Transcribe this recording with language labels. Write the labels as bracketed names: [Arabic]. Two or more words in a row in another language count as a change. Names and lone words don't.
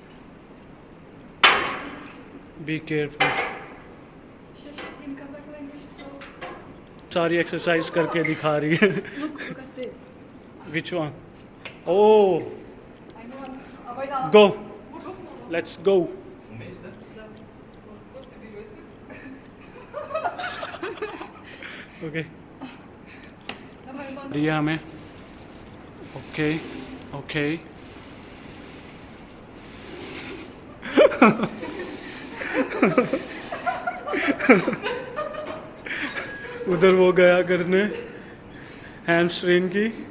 [English] Be careful. Сейчас in Kazakh language, so [Hindi] सारी एक्सरसाइज करके दिखा रही है। [English] look at this. Which one? Oh I'm on. Абайдан. गो, [Russian] Вот, [English] Let's go. [Russian] Умеешь, да? Да. Вот, просто берете. [English] ओके [Russian] Давай, Иван. [Hindi] दिया हमें। [English] OK OK [Hindi] उधर वो गया करने हैमस्ट्रिंग की।